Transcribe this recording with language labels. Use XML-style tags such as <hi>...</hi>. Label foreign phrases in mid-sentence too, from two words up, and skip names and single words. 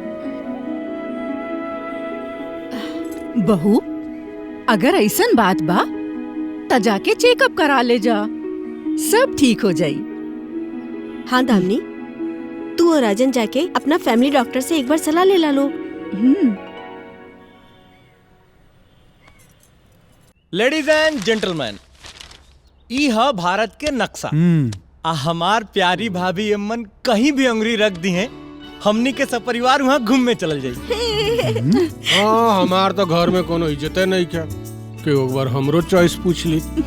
<bho>बहू, अगर ऐसन बात बा त जाके चेकअप करा ले जा, सब ठीक हो जाई। हाँ दामनी, तू और राजन जाके अपना</bho> <en>family doctor</en> <bho>से एक बार सलाह ले ला लो।</bho> <en>ladies and gentleman,</en> <bho>ई है भारत के नक्शा। आ हमार प्यारी भाभी अम्मन कहीं भी अंगुरी रख दी है, हमनी के सब परिवार वहाँ घूमने चल जाई। हाँ, हमार तो घर में कोनो इज्जत नहीं क्या कि एक बार हमरो चॉइस पूछ ली।</bho>